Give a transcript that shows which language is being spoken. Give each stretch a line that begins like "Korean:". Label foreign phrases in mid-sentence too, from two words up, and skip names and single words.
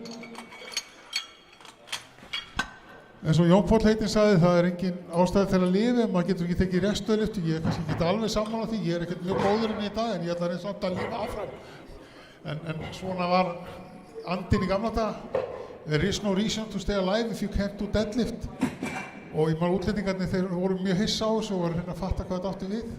Icelandic: En svo Jón Páll heitinn sagði, það er engin ástæði til að lifa, maður getur ekki tekið restöðlyftu, ég er kannski ekki alveg sammála því, ég er ekkert mjög góður í dag, en ég ætla eins og að lifa áfram. En svona var andinn í gamla dag.
English: There is no reason to stay alive if you can't do deadlift.
Icelandic: Og ég maður útlendingarnir, þeir voru mjög hissa á þessu og voru að fatta hvað þetta átti við.